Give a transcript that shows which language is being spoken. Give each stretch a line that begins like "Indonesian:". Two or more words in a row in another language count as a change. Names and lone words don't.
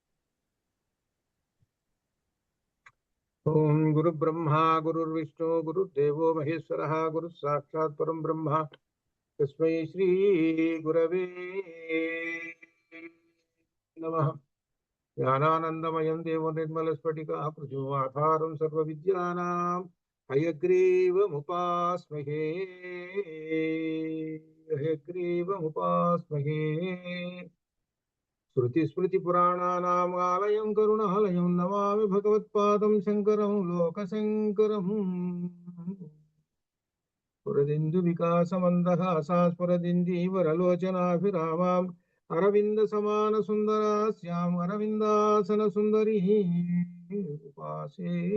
Sanskrit: ఓం గురు బ్రహ్మ గురుర్విష్ణు గురుదేవో మహేశ్వర గురు సాక్షాత్ పరం బ్రహ్మ తస్మై శ్రీ గురవే నమః. జ్ఞానానందమయం దేవం నిర్మలస్ఫటికా పృథివ్యాధారం సర్వవిద్యానాం హయగ్రీవముపాస్మహే హయగ్రీవముపాస్మహే. श्रुतिस्मृतिपुराणानामालयं करुणालयं नमामि भगवत्पादं शङ्करं लोकशङ्करम्. स्फुरदिन्दुविकासमन्दहासास्फुरदिन्दीवरलोचनाभिरामाम् अरविन्दसमानसुन्दरास्याम् अरविन्दासनसुन्दरीः उपासे.